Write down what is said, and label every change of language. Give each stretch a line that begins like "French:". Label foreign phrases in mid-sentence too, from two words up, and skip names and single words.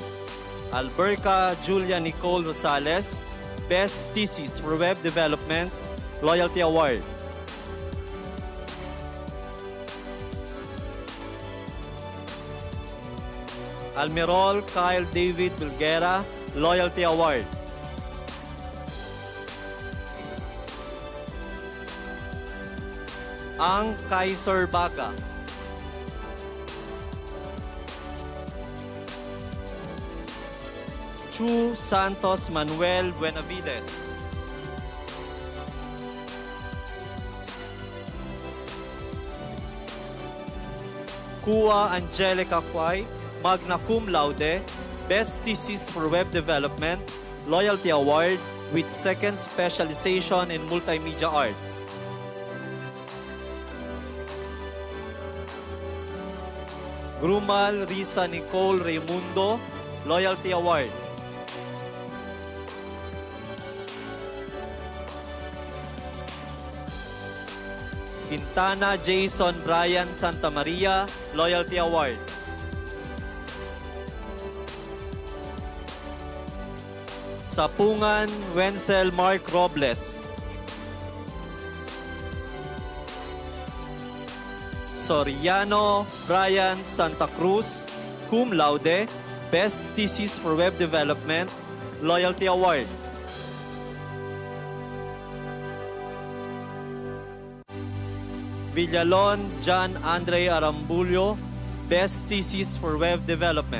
English: Alberca Julia Nicole Rosales, Best Thesis for Web Development, Loyalty Award. Almirol Kyle David Bulguera, Loyalty Award. Ang Kaiser Baga. Chu Santos Manuel Buenavides. Kua Angelica Kwai,
Latin: magna cum laude,
English: Best Thesis for Web Development, Loyalty Award with second specialization in Multimedia Arts. Grumal Risa Nicole Raimundo, Loyalty Award. Quintana Jason Brian Santa Maria, Loyalty Award. Sapungan Wenzel Mark Robles. Soriano Brian Santa Cruz,
Latin: cum laude,
English: Best Thesis for Web Development, Loyalty Award. Villalon John Andre Arambullo, Best Thesis for Web Development.